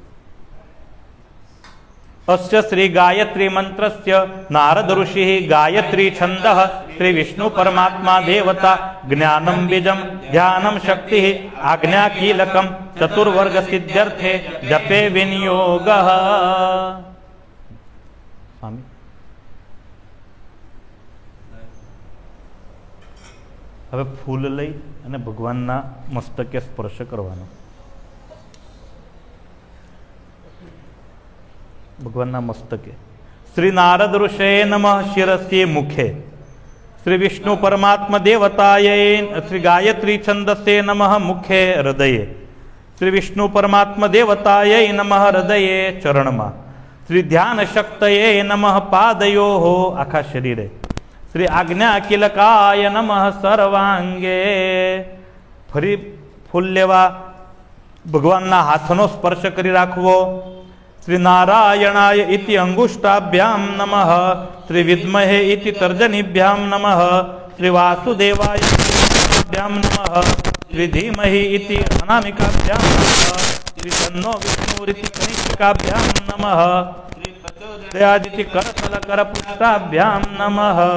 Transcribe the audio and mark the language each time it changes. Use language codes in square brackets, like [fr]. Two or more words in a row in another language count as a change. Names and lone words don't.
[sa] अस्य श्री गायत्री मंत्रस्य नारद ऋषि गायत्री छंदः श्री विष्णु परमात्मा देवता ज्ञानम बीजम ध्यानम शक्ति आज्ञा कीलकम चतुर्वर्ग सिद्ध्यर्थे जपे विनियोगः [gu] स्वामी હવે ફૂલ લઈ અને ભગવાનના મસ્તકે સ્પર્શ કરવાનો [sa] भगवान मस्तके श्री नारद ऋषये नमः शिरसे मुखे श्री विष्णु परमात्मा देवताय श्री गायत्री छंदसे नमः मुखे हृदये श्री विष्णु परमात्मा देवताय नमः हृदये चरणमा श्री ध्यान शक्तये नमः पादयोः [gu] આખા શરીરે [sa] श्री आज्ञा किलकाय नमः सर्वांगे फरी [gu] ફૂલ લેવા ભગવાનના હાથનો સ્પર્શ કરી રાખવો [sa] श्री नारायणाय इति अंगुष्टाभ्याम नमः श्री विद्महे इति तर्जनीभ्याम नमः श्री वासुदेवाय भ्याम नमः श्री धीमहि इति अनामिकाभ्याम नमः श्री तन्नो विष्णुरिति कनिष्ठिकाभ्याम नमः श्री प्रचोदयादिति करतल करपुष्टाभ्याम नमः